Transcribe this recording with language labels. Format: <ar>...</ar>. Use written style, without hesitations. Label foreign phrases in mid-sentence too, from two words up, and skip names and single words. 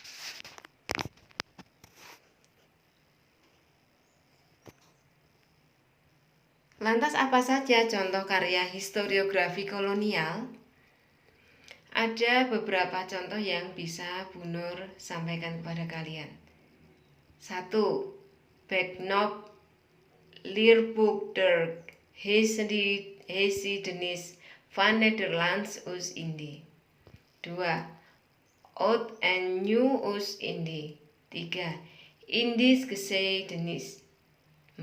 <id>Lantas apa saja contoh karya historiografi kolonial? Ada beberapa contoh yang bisa Bu Nur sampaikan kepada kalian. 1. Beknop Leerboek der Geschiedenis van Nederlands Oost-Indie. 2. Oud en Nieuw Oost-Indie. 3. Indisch Geschiedenis. 4.</id>